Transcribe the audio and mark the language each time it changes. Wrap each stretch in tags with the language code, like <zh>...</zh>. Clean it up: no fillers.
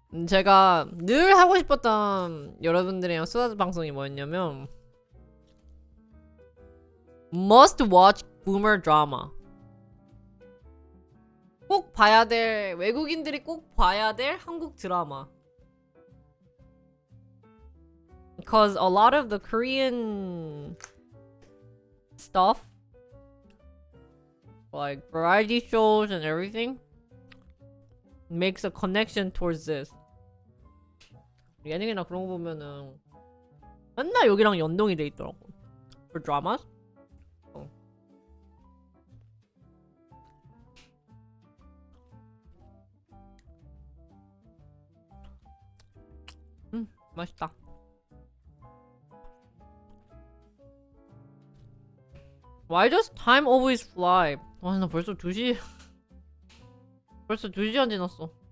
<ko>제가 늘 하고 싶었던 여러분들이랑 수다 방송이 뭐였냐면</ko> <en>Must watch boomer drama.</en> <ko>꼭 봐야 될, 외국인들이 꼭 봐야 될 한국 드라마.</ko> <en>Because a lot of the Korean stuff, like variety shows and everything, makes a connection towards this.</en> <ko>예능이나 그런 거 보면은 맨날 여기랑 연동이 돼 있더라고.</ko> <en>For dramas.</en> <ko>맛있다.</ko> <en>Why does time always fly?</en> <ko>와, 나 벌써 2시 벌써 2시간 지났어.</ko>